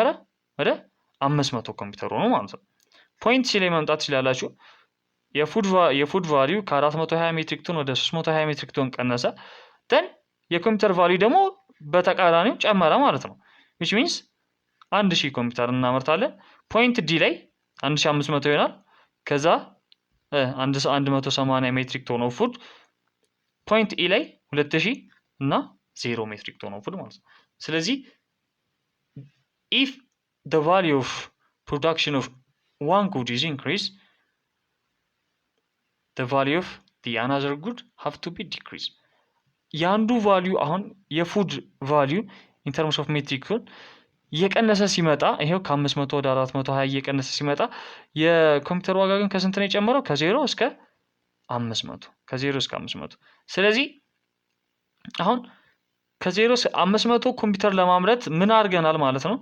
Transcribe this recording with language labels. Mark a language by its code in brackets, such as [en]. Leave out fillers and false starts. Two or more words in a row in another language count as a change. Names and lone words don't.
[am] ወደ 500 ኮምፒውተር ሆኖ ማለት ነው። [en] point C [am] ላይ መምጣት ትችላላችሁ። የፉድ ቫልዩ ከ420 [en] metric ton [am] ወደ 320 [en] metric ton [am] ቀነሰ። ደን የኮምፒውተር ቫልዩ ደግሞ በተቃራኒው ጨመረ ማለት ነው። [en] which means [am] 1000 ኮምፒውተር እናመርታለን። [en] point D [am] ላይ 1500 ይሆናል። ከዛ 180 [en] metric ton of food። point E [am] ላይ 2000 እና 0 [en] metric ton of food [am] ማለት ነው። ስለዚህ [en] if the value of production of one good is increased, the value of the another good have to be decreased. [am] የአንዱ ቫልዩ አሁን የፉድ ቫልዩ [en] in terms of metric [am] እየቀነሰ ሲመጣ ይሄው ከ500 ወደ 420 እየቀነሰ ሲመጣ የኮምፒውተር ዋጋ ግን ከስንት ነው የጨመረው? ከ0 እስከ 500 ከ0 እስከ 500። ስለዚህ አሁን ከ0 እስከ 500 ኮምፒውተር ለማምረት ምን አድርገናል ማለት ነው?